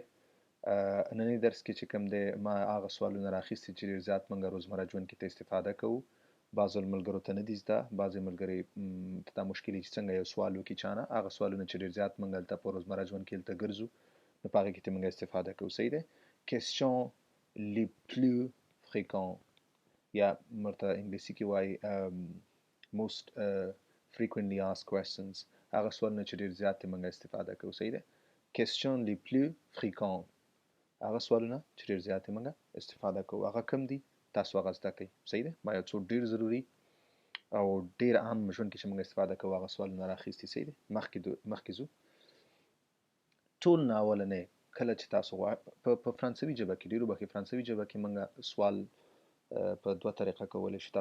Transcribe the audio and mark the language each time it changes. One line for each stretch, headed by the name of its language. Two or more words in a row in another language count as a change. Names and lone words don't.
Pashto: نننی درس کې چې کوم دی ما هغه سوالونه راخیستي چې ډېر زیات موږ روزمره ژوند کې ته استفاده کوو. بعضو ملګرو ته نه دي زده، بعضې ملګري ته دا مشکل وي چې څنګه یو سوال وکړي چانه. هغه سوالونه چې ډېر زیات موږ هلته په روزمره ژوند کې هلته ګرځو نو په هغې کې ته موږ استفاده کوو. صحیح دی.
French: question les plus fréquents
Pashto: یا مرته انګلیسي کې وایي
English: most frequently asked questions،
Pashto: هغه سوالونه چې ډېر زیات موږ استفاده کوو. صحیح دی.
French: question les plus fréquents
Pashto: هغه سوالونه چې ډېر زیات موږ استفاده کوو هغه کوم دي؟ تاسو هغه زده کوئ. صحیح دی. ما یو څو ډېر ضروري او ډېر عام ژوند کې چې موږ استفاده کوو هغه سوالونه راخیستي. صحیح دی. مخکې ځو. ټول نه اولنی کله چې تاسو په فرانسوي ژبه کې ډېرو به فرانسوي ژبه کې موږ سوال په دوه طریقه کولی شو.